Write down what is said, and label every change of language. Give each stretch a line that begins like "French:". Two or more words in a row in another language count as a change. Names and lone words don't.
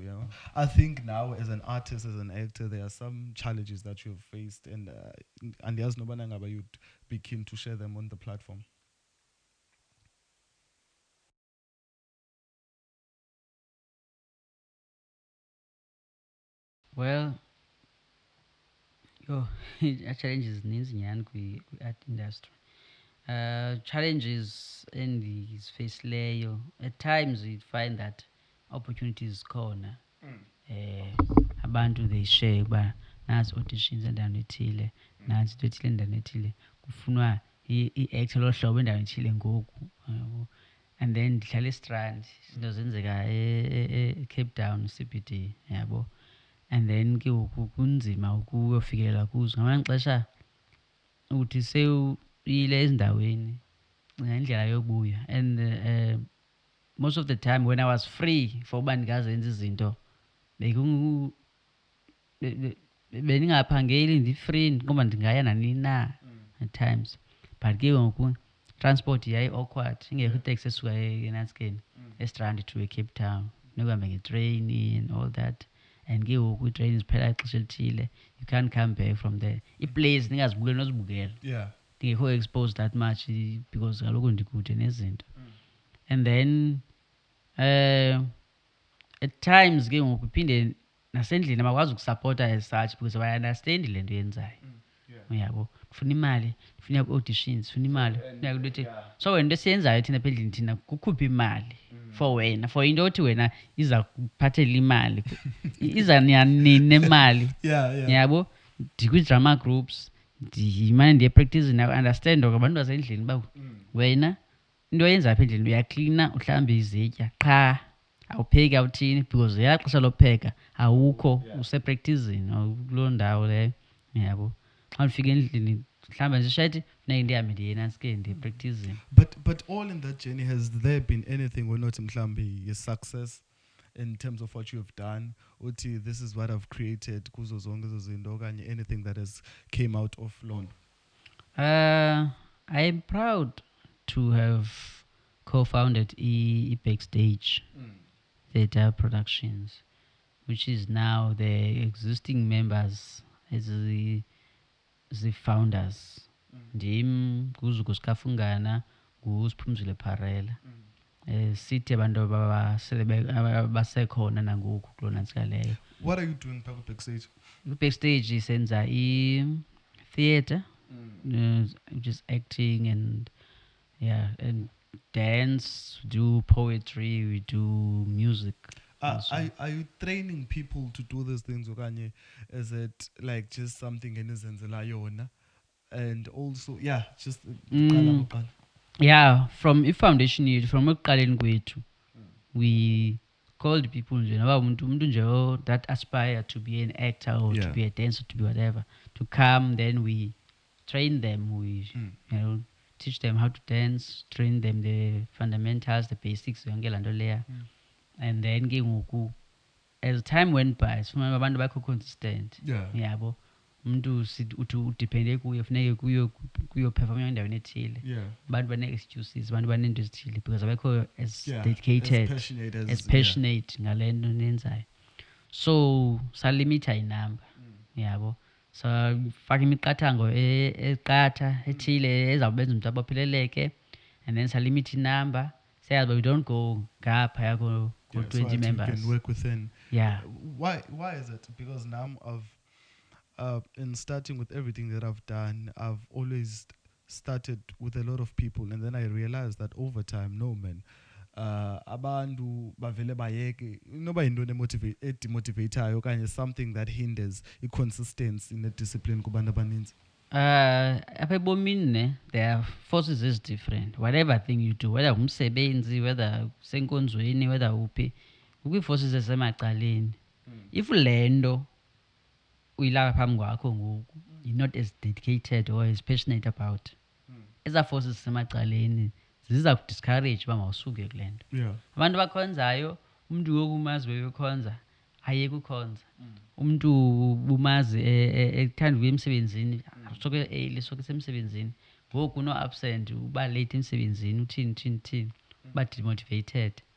English: You know, I think now as an artist, as an actor, there are some challenges that you've faced, and there's no bananga, you'd be keen to share them on the platform. Well, challenges
Xhosa: zininzi nyhani kwi-
English: art industry. Challenges endizifeyisileyo at times you find that opportunities
Xhosa: khona abantu
English: they share
Xhosa: uba nazi auditions endaweni ethile nazi into ethile endaweni ethile kufunwa i-actor lo hlobo endaweni ethile ngoku
English: and then
Xhosa: ndihlala estrand izinto zenzeka eCape Town CBD yabo
English: and then
Xhosa: ke kunzima ukuyofikelela kuzo ngamanye amaxesha uthi sewuyile ezindaweni ngendlela yokubuya
English: and most of the time when I was free for
Xhosa: uba ndingazenza izinto bendingaphangeli ndi-free ngoba ndingaya nanini na
English: at times
Xhosa: but ke ngoku transport yayi-awkward ingekho iteksi esuka enantsikeni estrand to eCape Town nokuhambe ngetreyini
English: and all that
Xhosa: and ke ngoku iitreyini ziphela ixesha elithile
English: you can't come back from there
Xhosa: iiplays ndingazibukeli nozibukela ndingekho
English: exposed that much because
Xhosa: kaloku ndikude nezinto
English: and then at times
Xhosa: ke ngoku iphinde nasendlini abakwazi ukusapota
English: as such because
Xhosa: bayi-understand le nto yenzayo uyabo ndifuna imali ndifuna ku-auditions ndifuna imali funeka into ethi so wena into esiyenzayo thina apha endlini thina kukhupha imali for wena for into othi wena iza kuphathela imali iza nini nemali yabo ndikwi-
English: drama groups
Xhosa: ndimane ndiyepracticini understand oku abantu basendlini uba wena into oyenza apha endlini uyaklina uhlambe izitya qha awupheki awuthini because yela xesha lopheka awukho usepracticini kuloo ndawo leyo yabo xa ndifika endlini mhlawumbe nje shayithi funeka ndihambe ndiye nantsikeni ndiyepracticini
English: But all in that journey, has there been anything we're not mhlambi a success in terms of what you have done? Uthi, this is what I've created.
Xhosa: Kuzo zonke ezo zinto okanye
English: anything that has came out of Lon. I'm proud to have co-founded Backstage Theatre Productions, which is now the existing members as the founders.
Xhosa: Ndim nguZuku Sikafungana, nguSiphumzile Pharela. Sithi abantu abasekhona nangoku kulo nantsika leyo.
English: What are you doing phaa Backstage? Backstage senza theatre, which is acting and and dance, we do poetry, we do music. Are you training people to do these things okanye is it like just something
Xhosa: enizenzela yona?
English: And also just
Xhosa: from ifoundation yethu, from ekuqaleni kwethu,
English: we called people
Xhosa: nje noba umuntu nje
English: that aspire to be an actor or to be a dancer, to be whatever, to come. Then we train them, we teach them how to dance, train them the fundamentals, the basics,
Xhosa: yonke laa nto leya.
English: And then
Xhosa: ke ngoku
English: as time went by
Xhosa: sifumana abantu bakho
English: consistent.
Xhosa: Yabo umuntu uthi udepende kuye, funeke kuyoperforma endaweni ethile. Abantu bane-excuses, abantu baneento ezithile because abekho
English: as dedicated, as passionate
Xhosa: ngale nto nenzayo. So salimitha inamba. Yabo safaka imiqathango eqatha ethile ezawubenza umuntu abopheleleke,
English: and then
Xhosa: salimitha inamba.
English: Sayazi we don't go
Xhosa: ngaphaya ko
English: 20 members. You can work within. Why is it? Because now in starting with everything that I've done, I've always started with a lot of people, and then I realized that over time, no man,
Xhosa: abantu bavele bayeke noba into demotivateayo okanye
English: something that hinders consistency in the discipline
Xhosa: kubantu abaninzi. Apha ebomini ne,
English: there are forces is different. Whatever thing you do, whether umsebenzi, whether senkonzweni, whether uphi,
Xhosa: kwi-forces esemacaleni. If le nto uyilapha phambi kwakho ngoku,
English: you're not as dedicated or as passionate about,
Xhosa: eza forces esemacaleni ziza kudiscourage uba mawusuke kule nto. Abantu bakhonzayo, umntu ngoku umazi bebekhonza ayeke ukhonza. Umntu umazi ekuthanda ukuya emsebenzini, soke early, soke semsebenzini, ngoku no-absent, uba late emsebenzini, uthini, uba demotivated.